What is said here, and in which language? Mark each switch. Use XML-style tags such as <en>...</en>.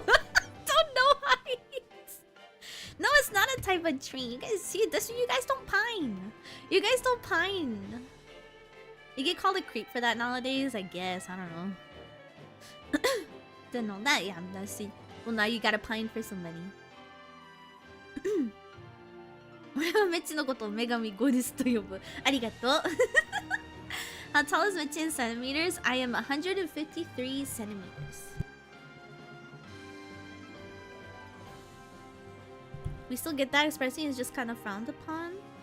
<en>Don't know heights. No, it's not a type of tree. You guys see this? You guys don't pine. You guys don't pine. You get called a creep for that nowadays, I guess. I don't know. Didn't know that. Yeah, let's see. Well, now you gotta pine for somebody.</en> <ja>俺はメッチのことを女神ゴディスと呼ぶ。ありがとう。</ja> <en>How tall is Meche in centimeters? I am 153 centimeters. We still get that. Expressing is just kind of frowned upon.</en>